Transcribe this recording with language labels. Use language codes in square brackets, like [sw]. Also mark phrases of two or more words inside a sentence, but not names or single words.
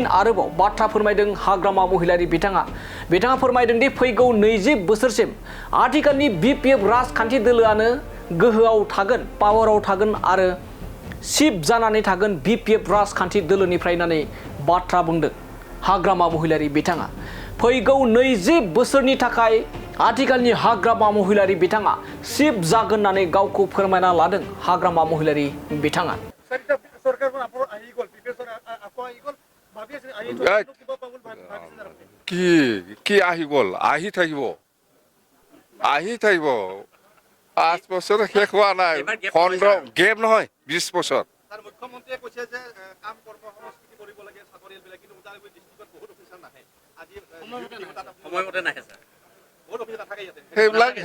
[brx] आरोबाव बाथ्रा फोरमायदों हाग्रामा महिलारी बिथाङा फोरमायदों दि फैगौ 20 बोसोरसिम आथिखालनि बिपिएफ राजखान्थि दोलोआनो गोहोआव थागोन पावाराव थागोन आरो चिफ जानानै थागोन बिपिएफ राजखान्थि दोलोनिफ्राय होननानै बाथ्रा बुंदों हाग्रामा महिलारी बिथाङा फैगौ 20 बोसोरनि थाखाय आथिखालनि हाग्रामा महिलारी बिथाङा चिफ जागोन होननानै गावखौ फोरमायना लादों हाग्रामा महिलारी बिथाङा [as] কি আহি গ'ল আহি থাকিব 5 বছৰ শেষ হোৱা নাই 15 গেপ নহয় 20 বছৰ মুখ্যমন্ত্ৰীয়ে কৈছে যে কাম কৰ্ম সংস্কৃতি কৰিব লাগে চাকৰিয়ালবিলাক কিন্তু উদালগুৰি ডিষ্ট্ৰিক্টত বহুত অফিচাৰ নাহে আজি সময়মতে নাহে স্যাৰ বহুত অফিচাৰ নাথাকে ইয়াতে